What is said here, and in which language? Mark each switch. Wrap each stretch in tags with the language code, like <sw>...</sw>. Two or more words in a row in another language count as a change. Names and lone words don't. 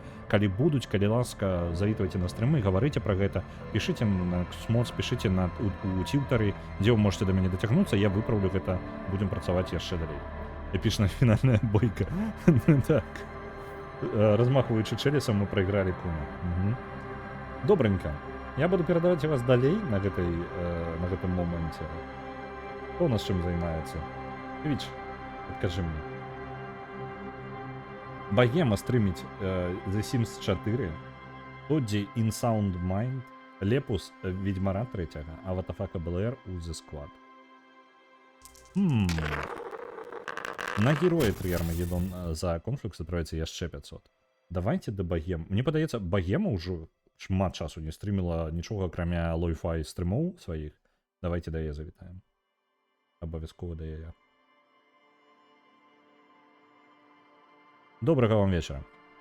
<be>Калі будуць, калі ласка, завітвайце на стрымы, гаварыце пра гэта, пішыце на Nexus Mods, пішыце у тьютары, дзе</be> <ru>вы можете</ru> <be>да мяне дацягнуцца, я выпраўлю гэта, будзем працаваць яшчэ далей. Эпічная фінальная бойка.</be> <ru>Так. Размахиваючи челюсом, мы проиграли куну.</ru> <be>Добренько.</be> <ru>Я буду передавать вас</ru> <be>далей на гэтым моменте. Кто у нас чым займаецца? Віч, адкажы мне. Багема стрыміць The Sims 4, Тодді In Sound Mind, Лепус Відьмара 3, а Ватафака БЛР у The Squad. На героя 3 Армагеддон за конфлікт атраецца яшчэ 500. Давайте да Багем. Мне падаецца, Багема ўжо шмат часу не стрыміла нічога, акрамя лой-фай стрымоў сваіх. Давайте да яе завітаем. Абавязкова да яе. Добрага вам вечара.</be>